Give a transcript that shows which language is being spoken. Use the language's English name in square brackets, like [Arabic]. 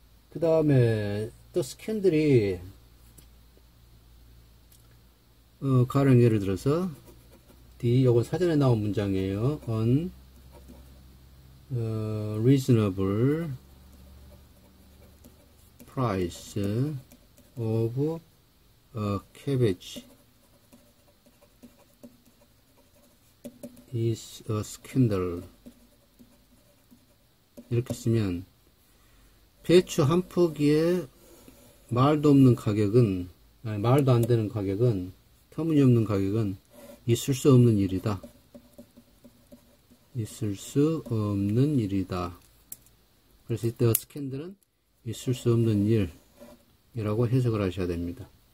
[Korean] 그 다음에 또 스캔들이 가령 예를 들어서 요건 사전에 나온 문장이에요. [English] reasonable price of cabbage is a scandal. [Korean] 이렇게 쓰면 배추 한 포기에 말도 안 되는 가격은, 터무니없는 가격은 있을 수 없는 일이다. 있을 수 없는 일이다. 그래서 이때 스캔들은 있을 수 없는 일이라고 해석을 하셔야 됩니다.